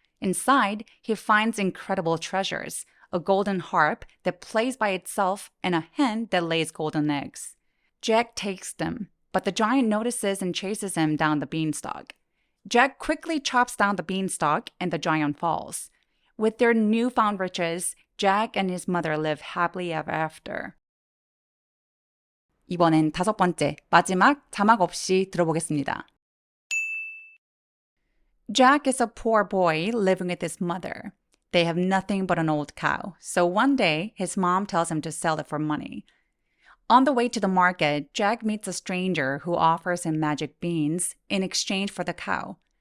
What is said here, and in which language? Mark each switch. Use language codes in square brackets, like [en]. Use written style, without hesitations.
[en] Inside, he finds incredible treasures, a golden harp that plays by itself and a hen that lays golden eggs. Jack takes them, but the giant notices and chases him down the beanstalk. Jack quickly chops down the beanstalk and the giant falls. With their newfound riches, Jack and his mother live happily ever after. [ko] 이번엔 5번째, 마지막 자막 없이 들어보겠습니다. [en] Jack is a poor boy living with his mother. They have nothing but an old cow, so one day his mom tells him to sell it for money. On the way to the market, Jack meets a stranger who offers him magic beans in exchange for the cow.